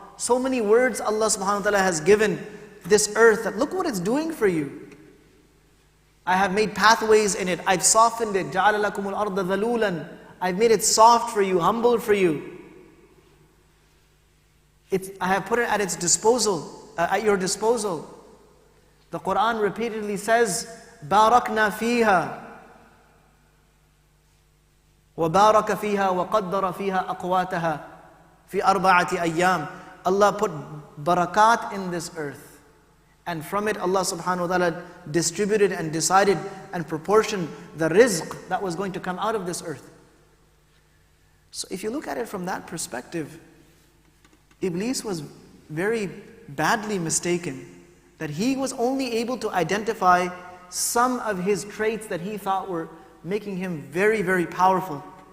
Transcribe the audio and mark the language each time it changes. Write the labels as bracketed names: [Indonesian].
[English] So many words Allah subhanahu wa ta'ala has given this earth that look what it's doing for you. I have made pathways in it. I've softened it. [Arabic] جَعَلَ لَكُمُ الْأَرْضَ ذَلُولًا. [English] I've made it soft for you, humble for you. I have put it at its disposal, at your disposal. The Quran repeatedly says, [Arabic] بَارَكْنَا فِيهَا وَبَارَكَ فِيهَا وَقَدَّرَ فِيهَا أَقْوَاتَهَا فِي أَرْبَعَةِ أَيَّامٍ. [English] Allah put barakat in this earth. And from it Allah subhanahu wa ta'ala distributed and decided and proportioned the rizq that was going to come out of this earth. So if you look at it from that perspective, Iblis was very badly mistaken that he was only able to identify some of his traits that he thought were making him very, very powerful.